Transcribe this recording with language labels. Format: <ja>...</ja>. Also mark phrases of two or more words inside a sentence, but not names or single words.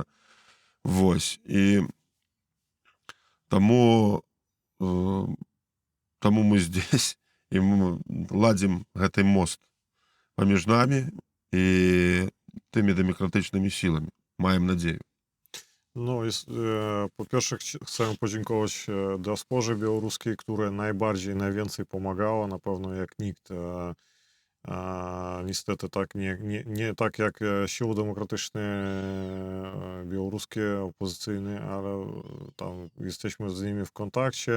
<be>Вось. І таму мы здесь, і мы ладзім гэты мост паміж намі і тымі дэмакратычнымі сіламі. Маем надзею.</be> <pl>No, po pierwsze chcę podziękować diasporze białoruskiej, która najbardziej, najwięcej pomagała, na pewno jak nikt. Niestety tak nie tak jak siły demokratyczne białoruskie, opozycyjne, ale tam jesteśmy z nimi w kontakcie,</pl>